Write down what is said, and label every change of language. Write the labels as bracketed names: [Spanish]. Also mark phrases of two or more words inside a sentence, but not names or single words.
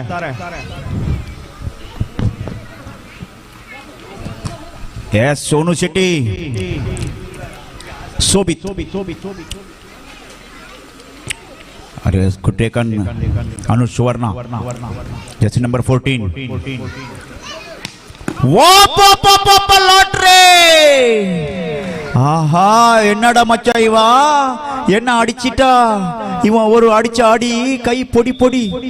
[Kannada] ಸೋನು ಶೆಟ್ಟಿ, ಸೋಬಿತ್, ಟೇಕನ್ ಅನು ಸುವರ್ಣ, ಜರ್ಸಿ ನಂಬರ್ 14. [Tamil] லாட்ரி. ஆஹா, என்னடா மச்சா இவா, என்ன அடிச்சிட்டா இவன், ஒரு அடிச்ச ஆடி கை பொடி பொடி.